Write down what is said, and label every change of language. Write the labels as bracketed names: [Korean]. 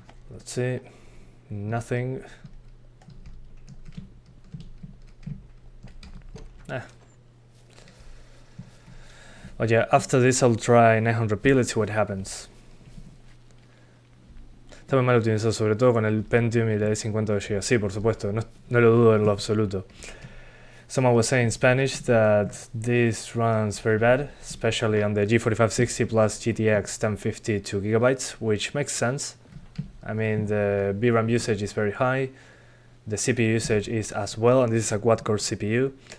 [English] Let's see. Nothing. But yeah, after this I'll try 900p, let's see what happens. [Spanish] Está muy mal optimizado, sobre todo con el Pentium y la E50 de GB. Sí, por supuesto, no lo dudo en lo absoluto. [English] Someone was saying in Spanish that this runs very bad, especially on the G4560 plus GTX 1050 2GB, which makes sense. I mean, the VRAM usage is very high, the CPU usage is as well, and this is a quad-core CPU.